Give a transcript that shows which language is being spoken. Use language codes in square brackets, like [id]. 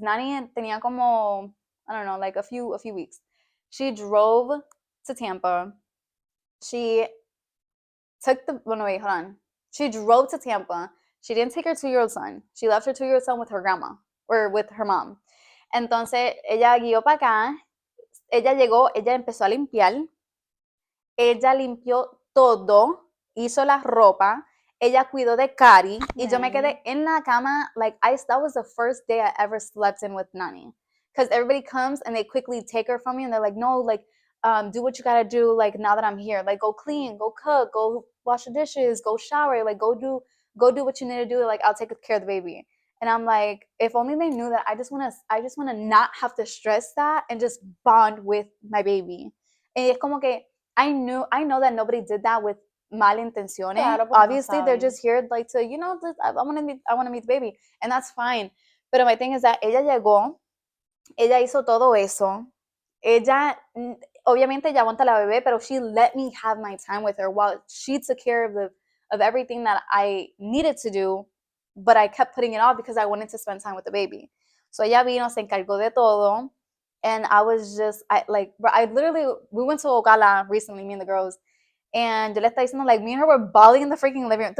[en] Nani [es] tenía como, [en] I don't know, like a few weeks. She drove to Tampa. She took the wait, hold on. She drove to Tampa. She didn't take her 2-year-old son. She left her 2-year-old son with her grandma or with her mom. [es] Entonces ella guió para acá. Ella llegó, ella empezó a limpiar. Ella limpió todo, hizo la ropa. Ella cuidó de Cari. Y yo me quedé en la cama. [en] Like that was the first day I ever slept in with Nani. Because everybody comes and they quickly take her from me and they're like, no, like, do what you gotta do, like now that I'm here. Like go clean, go cook, go wash the dishes, go shower, like go do what you need to do, like I'll take care of the baby. And I'm like, if only they knew that I just wanna not have to stress that and just bond with my baby. And [es] es como que [en] I know that nobody did that with malintenciones. Claro, obviously they're just here like to, I wanna meet the baby. And that's fine. [es] Pero [en] my thing is that [es] ella llegó, ella hizo todo eso. Ella, obviamente ella aguanta la bebé, pero [en] she let me have my time with her while she took care of everything that I needed to do, but I kept putting it off because I wanted to spend time with the baby. So [es] ella vino, se encargó de todo, [en] and I was just, we went to Ocala recently, me and the girls, and [es] yo le estaba diciendo, [en] like, me and her were bawling in the freaking living room.